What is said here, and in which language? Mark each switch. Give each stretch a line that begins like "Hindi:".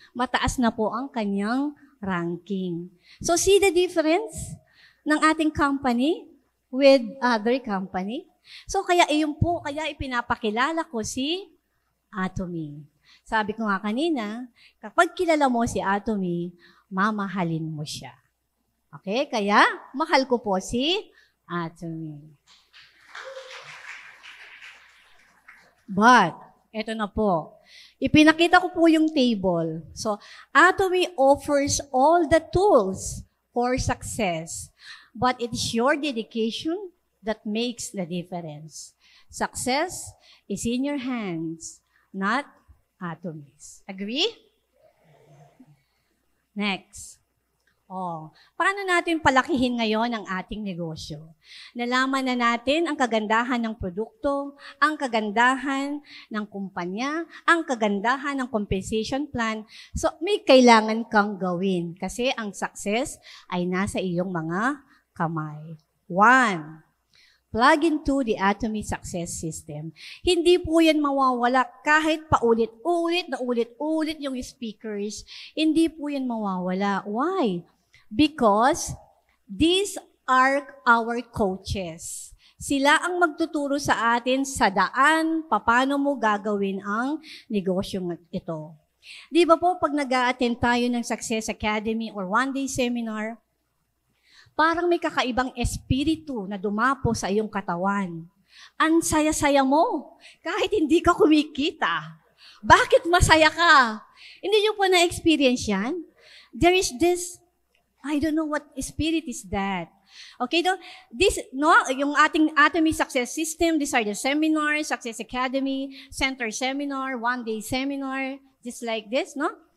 Filipino: Mataas na po ang kanyang ranking.
English: So, see the difference
Filipino: ng ating
English: company with other company?
Filipino: So, kaya iyon po, kaya ipinapakilala ko si Atomy. Sabi ko nga kanina, kapag kilala mo si Atomy, mamahalin mo siya. Okay? Kaya, mahal ko po si Atomy. But, eto na po. Ipinakita ko po yung table.
English: So, Atomy offers all the tools for success. But it is your dedication that makes the difference. Success is in your hands, not Atomy's. Agree? Next.
Filipino: Paano natin palakihin ngayon ang ating negosyo? Nalaman na natin ang kagandahan ng produkto, ang kagandahan ng kumpanya, ang kagandahan ng compensation plan. So, may kailangan kang gawin kasi ang success ay nasa iyong mga kamay.
English: 1. Plug into the Atomy Success System.
Filipino: Hindi po yan mawawala kahit paulit-ulit na ulit-ulit yung speakers. Hindi po yan mawawala.
English: Why? Because these are our coaches.
Filipino: Sila ang magtuturo sa atin sa daan, paano mo gagawin ang negosyong ito. Di ba po, pag nag-a-attend tayo ng Success Academy or one-day seminar, parang may kakaibang espiritu na dumapo sa iyong katawan. Ang saya-saya mo, kahit hindi ka kumikita. Bakit masaya ka? Hindi nyo po na-experience yan?
English: There is this, I don't know what spirit is that. Okay,
Filipino: yung ating
English: Atomy Success System, these are the seminars, Success Academy, Center Seminar, one-day seminar, just like this, no?